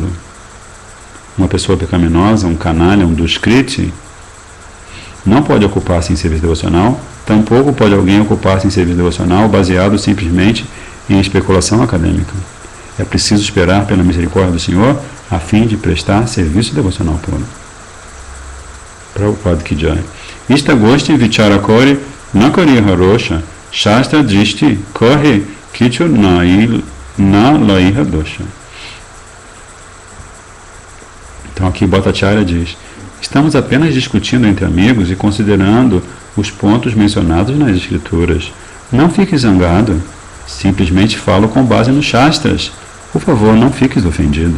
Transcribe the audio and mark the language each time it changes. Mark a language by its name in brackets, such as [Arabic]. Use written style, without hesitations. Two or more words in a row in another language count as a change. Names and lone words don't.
[Portuguese] Uma pessoa pecaminosa, um canalha, um duskriti, não pode ocupar-se em serviço devocional, tampouco pode alguém ocupar-se em serviço devocional baseado simplesmente em especulação acadêmica. É preciso esperar pela misericórdia do Senhor a fim de prestar serviço devocional puro. [Hindi] प्रभुपाद की जय. [Bangla] ইষ্ট গোষ্ঠী বিচার করে নাকরি হরোষ শাস্ত্র দৃষ্টি কররে কিছু না লইহ দোষ. [Portuguese] Então aqui Bhattacharya diz: estamos apenas discutindo entre amigos e considerando os pontos mencionados nas escrituras. Não fique zangado. Simplesmente falo com base nos Shastras. Por favor, não fiques ofendido.